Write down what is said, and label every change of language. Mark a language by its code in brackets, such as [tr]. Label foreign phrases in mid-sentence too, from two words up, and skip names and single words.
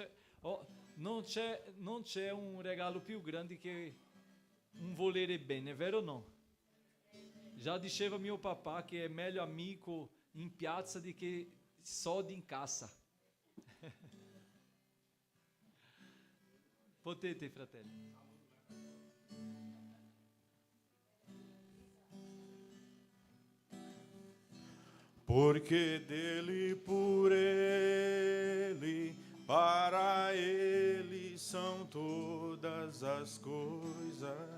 [it] Non c'è un regalo più grande che un volere bene, vero o no? Già diceva mio papà che è meglio amico in piazza di che soldi in cassa. Potete, fratelli. [pt] Porque dele, por ele, para ele são todas as coisas.